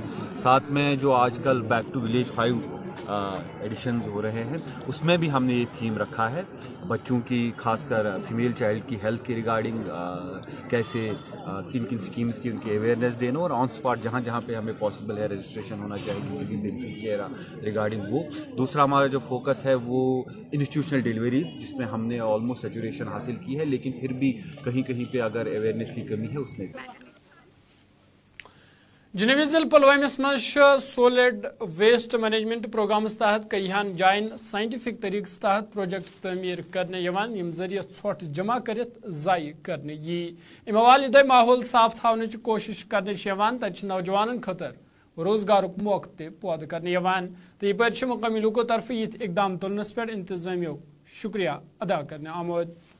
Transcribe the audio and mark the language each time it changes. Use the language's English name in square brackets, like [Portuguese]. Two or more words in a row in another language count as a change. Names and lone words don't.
[Urdu] ساتھ میں جو آج کل بیک ٹو ولیج 5 ایڈیشنز ہو رہے ہیں اس میں بھی ہم نے یہ تھیم رکھا ہے بچوں کی خاص کر [English] female child [Urdu] کی ہیلتھ کے ریگارڈنگ کیسے کن کن سکیمز کی ان کی اویئرنیس دینا اور [English] on spot [Urdu] جہاں جہاں پہ ہمیں پاسبل ہے رجسٹریشن ہونا چاہیے کسی بھی بینیفٹ کے ریگارڈنگ وہ. دوسرا ہمارا جو فوکس ہے وہ [English] institutional deliveries [Urdu] جس میں ہم نے آلموسٹ سیچوریشن حاصل کی ہے لیکن پھر بھی کہیں کہیں پہ اگر اویئرنیس کی کمی ہے اس میں [Kashmiri] جنوبی ضلع پلوامس مز [English] solid waste management [Kashmiri] پروگرامس تحت کئیہن جائن سائنٹفک طریقہ تحت پروجیکٹ تعمیر کرنے یوان یم ذریعہ ژھۄٹھ جمع کرت ضائع کرنے یی. ام حوالہ دے ماحول صاف تھونچ کوشش کرنے یوان تت نوجوانن خاطر روزگارک موقع تہ پود کرنے یوان تو یہ مقامی لوکو طرف یہ اقدام تلنس پہ انتظامیہ شکریہ ادا کرنے آمد.